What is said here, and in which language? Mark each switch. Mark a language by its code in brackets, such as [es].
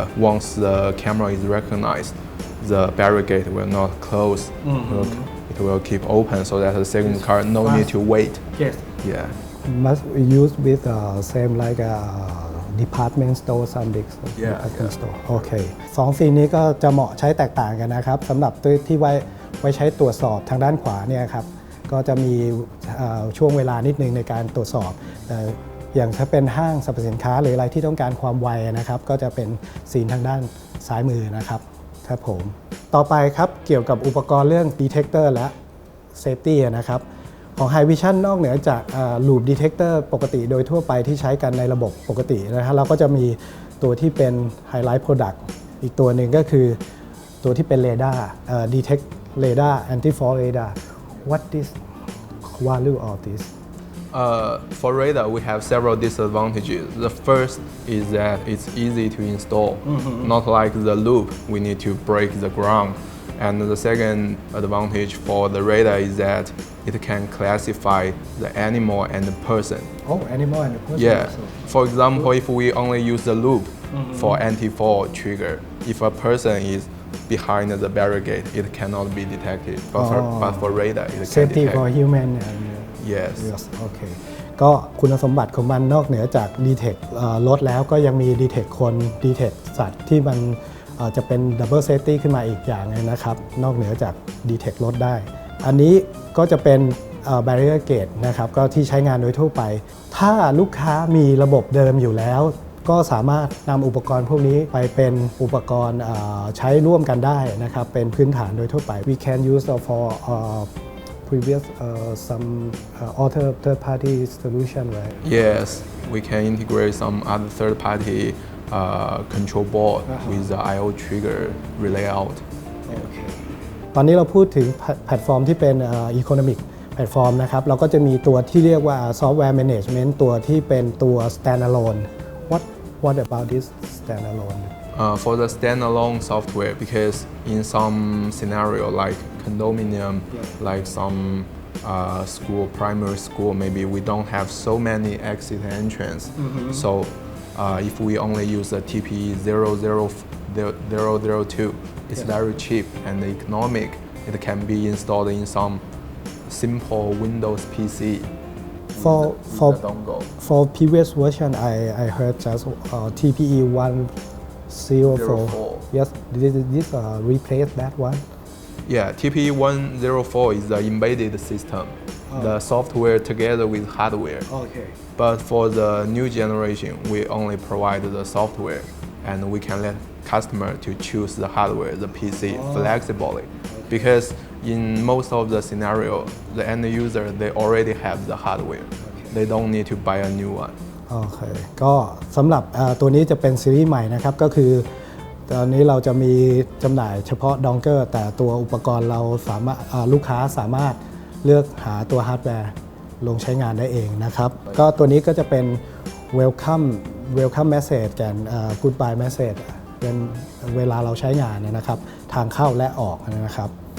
[en] Once the camera is recognized, the barricade will not close. It will keep open so that the second car no need to wait. Yes Yeah. must use with same like department store some big Yeah, department yeah. [th] store โอเคสองฟีนี้ก็จะเหมาะใช้แตกต่างกันนะครับสำหรับตัวที่ไว้ใช้ตรวจสอบทางด้านขวาเนี่ยครับก็จะมีช่วงเวลานิดนึงในการตรวจสอบแต่อย่างถ้าเป็นห้างสรรพสินค้าหรืออะไรที่ต้องการความไวนะครับก็จะเป็นซีนทางด้านซ้ายมือนะครับครับผมต่อไปครับเกี่ยวกับอุปกรณ์เรื่อง detector และ safety นะครับของ High Vision นอกเหนือจาก Loop Detector ปกติโดยทั่วไปที่ใช้กันในระบบปกตินะครับเราก็จะมีตัวที่เป็น Highlight Product อีกตัวหนึ่งก็คือตัวที่เป็น Radar Detect Radar Anti-Fall Radar [en] What is value of this For radar, we have several disadvantages. The first is that it's easy to install, not like the loop, we need to break the ground. And the second advantage for the radar is that it can classify the animal and the person. Oh animal and person Yeah. also. For example, if we only use the loop for anti-fall trigger, if a person is behind the barricade, it cannot be detected. But for radar, it can Safety detect. for human and Yes. [th] yes โอเคก็คุณสมบัติของมันนอกเหนือจาก detect รถแล้วก็ยังมี detect คน detect สัตว์ที่มันจะเป็น double safety ขึ้นมาอีกอย่างนึงนะครับนอกเหนือจาก detect รถได้ อันนี้ก็จะเป็น barrier gate นะครับก็ที่ใช้งานโดยทั่วไป ถ้าลูกค้ามีระบบเดิมอยู่แล้ว ก็สามารถนำอุปกรณ์พวกนี้ไปเป็นอุปกรณ์ใช้ร่วมกันได้นะครับเป็นพื้นฐานโดยทั่วไป [en] we can use for previous some other third party solution right Yes, we can integrate some other third-party control board with the I/O trigger relay out. [th] ตอนนี้เราพูดถึงแพลตฟอร์มที่เป็น economic แพลตฟอร์มนะครับเราก็จะมีตัวที่เรียกว่า software management ตัวที่เป็นตัว standalone [en] what about this standalone For the standalone software, because in some scenario like condominium, like some school, primary school, maybe we don't have so many exit entrance. So if we only use the TPE 00002, it's very cheap and economic. It can be installed in some simple Windows PC. for The dongle. for previous version I heard just TPE 104 yes this replace that one Yeah, TPE 104 is the embedded system, the software together with hardware. okay But for the new generation, we only provide the software, and we can let customer to choose the hardware, the PC flexibly. Because in most of the scenario, the end user they already have the hardware. They don't need to buy a new one. [th] โอเคก็สำหรับตัวนี้จะเป็นซีรีส์ใหม่นะครับก็คือตอนนี้เราจะมีจำหน่ายเฉพาะดองเกอร์แต่ตัวอุปกรณ์เราสามารถลูกค้าสามารถเลือกหาตัวฮาร์ดแวร์ลงใช้งานได้เองนะครับก็ตัวนี้ก็จะเป็น welcome message กัน goodbye message เป็นเวลาเราใช้งานนะครับทางเข้าและออกนะครับ